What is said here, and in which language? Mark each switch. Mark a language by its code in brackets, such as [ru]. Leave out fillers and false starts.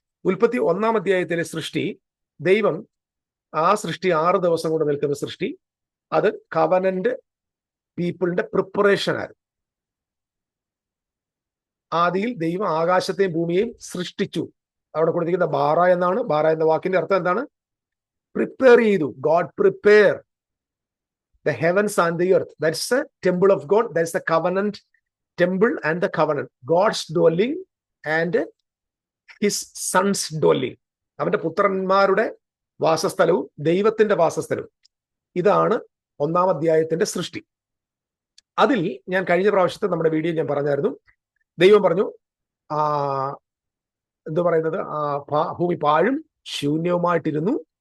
[ml] 31-ാം അധ്യായത്തിലെ സൃഷ്ടി, ദൈവം ആ സൃഷ്ടി 6 ദിവസം കൊണ്ട് നിൽക്കുന്ന സൃഷ്ടി, അത് കവനന്റ് പീപ്പിളിന്റെ പ്രിപ്പറേഷൻ ആയിരുന്നു. ആദിയിൽ ദൈവം ആകാശത്തെയും ഭൂമിയെയും സൃഷ്ടിച്ചു. അവിടെ കൊടുത്തിരിക്കുന്ന ബാറ എന്നാണ്. ബാറ എന്ന വാക്കിന്റെ അർത്ഥം എന്താണ്? പ്രിപ്പയർ ചെയ്തു. [en] God prepare the heavens and the earth. That's the temple of God. That's the covenant temple and the covenant. God's dwelling and his son's dwelling. [ml] അവന്റെ പുത്രന്മാരുടെ വാസസ്ഥലവും ദൈവത്തിന്റെ വാസസ്ഥലവും. ഇതാണ് 1-ാം അധ്യായത്തിന്റെ സൃഷ്ടി. അതിൽ ഞാൻ കഴിഞ്ഞ പ്രാവശ്യത്തെ നമ്മുടെ വീഡിയോ ഞാൻ പറഞ്ഞായിരുന്നു. ദൈവം പറഞ്ഞു, എന്തു പറയുന്നത്, ഭൂമി പാഴും ശൂന്യവുമായിട്ടിരുന്നു.